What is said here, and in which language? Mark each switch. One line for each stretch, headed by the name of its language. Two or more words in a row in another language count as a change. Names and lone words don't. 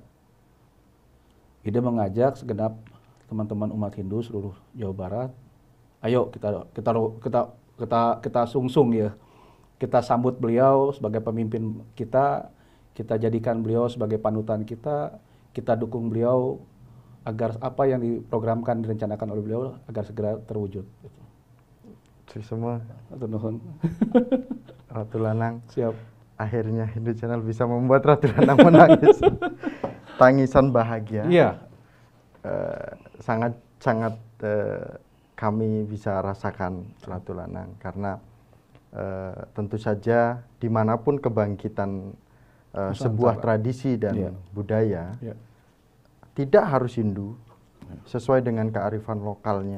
Indonesian: Ide mengajak segenap teman-teman umat Hindu seluruh Jawa Barat, ayo kita sungsung ya, kita sambut beliau sebagai pemimpin kita jadikan beliau sebagai panutan kita dukung beliau agar apa yang diprogramkan direncanakan oleh beliau agar segera terwujud. Semua. Nuhun. Ratu Lanang. Siap. Akhirnya Hindu Channel bisa membuat Ratu Lanang menangis. Tangisan bahagia. Iya. Sangat kami bisa rasakan Ratu Lanang karena tentu saja dimanapun kebangkitan sebuah tradisi dan budaya tidak harus Hindu, sesuai dengan kearifan lokalnya,